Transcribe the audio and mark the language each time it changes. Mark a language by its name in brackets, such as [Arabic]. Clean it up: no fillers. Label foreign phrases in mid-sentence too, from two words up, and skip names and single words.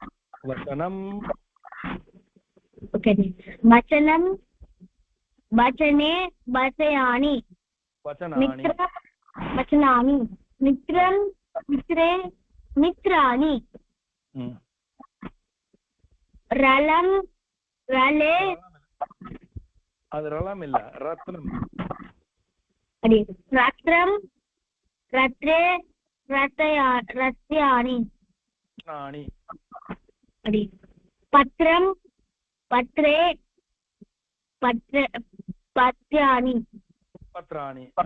[Sanskrit] ओके वचनम वचने वचयानि वचनानि मित्रं मित्रे मित्राणि रलं रले [Tamil] அது ரலம் இல்ல ரத்னம் [Sanskrit] रत्रं रत्रे रत्यानि पत्रं पत्रे पत्यानि पत्राणि